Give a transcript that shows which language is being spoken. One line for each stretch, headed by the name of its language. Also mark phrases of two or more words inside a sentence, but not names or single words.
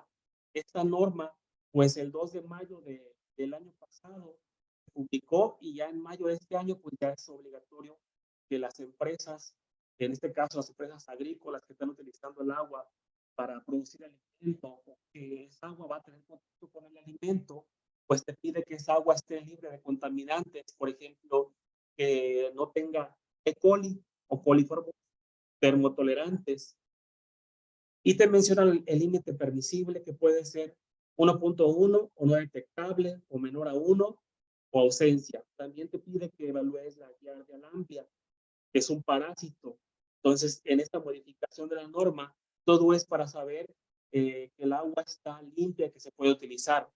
Spanish: Esta norma, pues el 2 de mayo del año pasado, se publicó y ya en mayo de este año, pues ya es obligatorio que las empresas, en este caso las empresas agrícolas que están utilizando el agua para producir alimento, o que esa agua va a tener contacto con el alimento, pues te pide que esa agua esté libre de contaminantes, por ejemplo, que no tenga E. coli o coliformes termotolerantes. Y te menciona el límite permisible, que puede ser 1.1 o no detectable o menor a 1 o ausencia. También te pide que evalúes la Giardia lamblia, que es un parásito. Entonces, en esta modificación de la norma, todo es para saber que el agua está limpia, que se puede utilizar.